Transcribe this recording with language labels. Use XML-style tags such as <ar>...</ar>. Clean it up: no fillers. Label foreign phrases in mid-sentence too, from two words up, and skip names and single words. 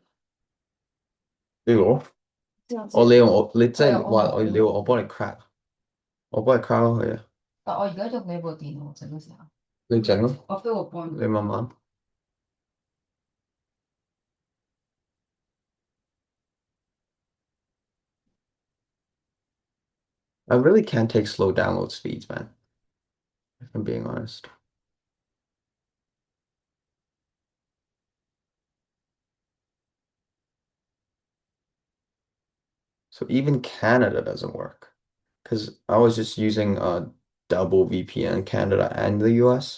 <yue>你攞？你用我，你即係話你要我幫你 crack，我幫你 crack 咗佢啊！但我而家用你部電腦整嘅時候，你整咯，我 feel 個 point。你慢慢。</yue> <en>I really can't take slow download speeds, man, if I'm being honest. So even Canada doesn't work because I was just using a double VPN, Canada and the US.</en>